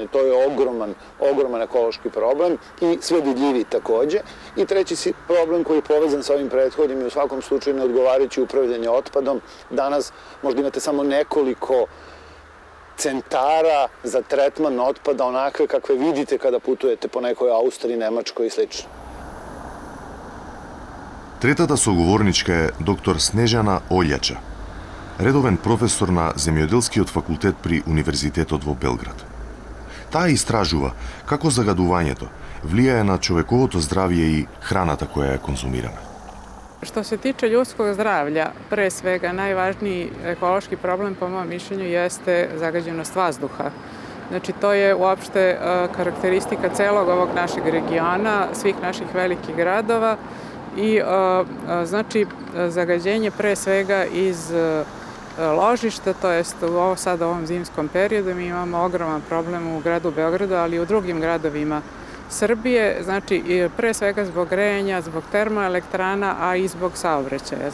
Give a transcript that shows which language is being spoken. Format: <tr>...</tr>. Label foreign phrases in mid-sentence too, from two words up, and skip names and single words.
<sr>To je ogroman ekološki problem i sve vidljiviji takođe. I treći problem koji je povezan sa ovim prethodnim je u svakom slučaju neodgovarajuće upravljanje otpadom. Danas možda imate samo nekoliko centara za tretman otpada onakve kakve vidite kada putujete po nekoj Austriji, Nemačkoj i sl.</sr> <mk>Третата соговорничка е доктор Снежана Олјача, редовен професор на Земјоделскиот факултет при Универзитетот во Белград. Таа истражува како загадувањето влијае на човековото здравје и храната која ја конзумираме.</mk> <sr>Što se tiče ljudskog zdravlja, pre svega najvažniji ekološki problem po mom mišljenju jeste zagađenost vazduha. Znači to je uopšte karakteristika celog ovog našeg regiona, svih naših velikih gradova i znači zagađenje pre svega iz ložišta, to jest sad u ovom zimskom periodu mi imamo ogroman problem u gradu Beogradu, ali i u drugim gradovima Srbije, znači pre svega zbog grejanja, zbog termoelektrana, a i zbog saobraćaja.</sr>